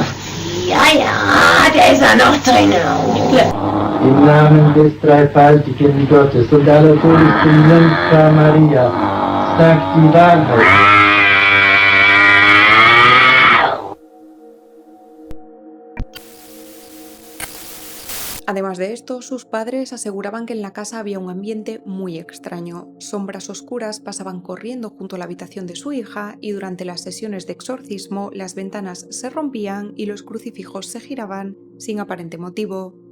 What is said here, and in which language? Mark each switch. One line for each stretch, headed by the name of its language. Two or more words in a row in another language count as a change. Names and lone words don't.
German: Ja, der ist ja noch drin. Im Namen des dreifaltigen Gottes und aller Todesbringenden Maria, sagt die Wahrheit.
Spanish: Además de esto, sus padres aseguraban que en la casa había un ambiente muy extraño. Sombras oscuras pasaban corriendo junto a la habitación de su hija y durante las sesiones de exorcismo las ventanas se rompían y los crucifijos se giraban sin aparente motivo.